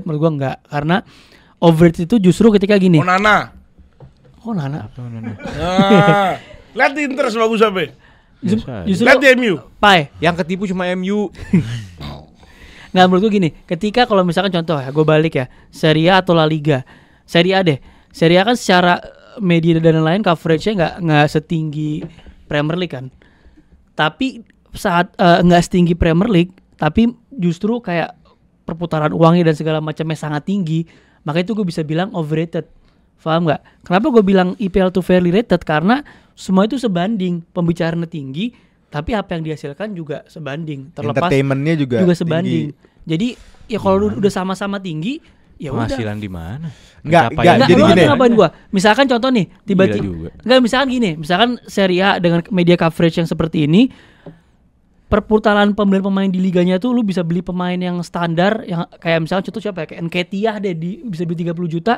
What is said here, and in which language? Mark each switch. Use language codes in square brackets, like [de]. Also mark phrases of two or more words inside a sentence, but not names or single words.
[id] Menurut gua enggak, karena overrated itu justru ketika gini. Onana. Oh Nana. Lihat di Inter sebagus apa? Biasa aja. Justru Lihat di MU. Pai. Yang ketipu cuma MU. Nggak, menurut gua gini, ketika kalau misalkan contoh ya, gua balik ya, Serie A atau La Liga. Serie A deh. Serie A kan secara media dan lain-lain coveragenya nggak setinggi Premier League kan. Tapi saat nggak setinggi Premier League, tapi justru kayak perputaran uangnya dan segala macamnya sangat tinggi. Makanya itu gue bisa bilang overrated. Paham nggak? Kenapa gue bilang IPL tuh [en] fairly rated? [id] Karena semua itu sebanding, pembicaraannya tinggi, tapi apa yang dihasilkan juga sebanding. Terlepas Entertainmentnya juga sebanding. tinggi. Jadi ya kalau udah sama-sama tinggi, ya udah. Penghasilan di mana? Nggak, Pencapaian Enggak, jadi lu gini. ngapain gua? Misalkan contoh nih, Gila tiba-tiba juga. enggak, misalkan gini, misalkan Serie A dengan [en] media coverage [id] yang seperti ini, perputaran pembelian pemain di liganya tuh lu bisa beli pemain yang standar yang kayak misalkan contoh siapa ya, kayak Nketiah deh bisa beli 30 juta.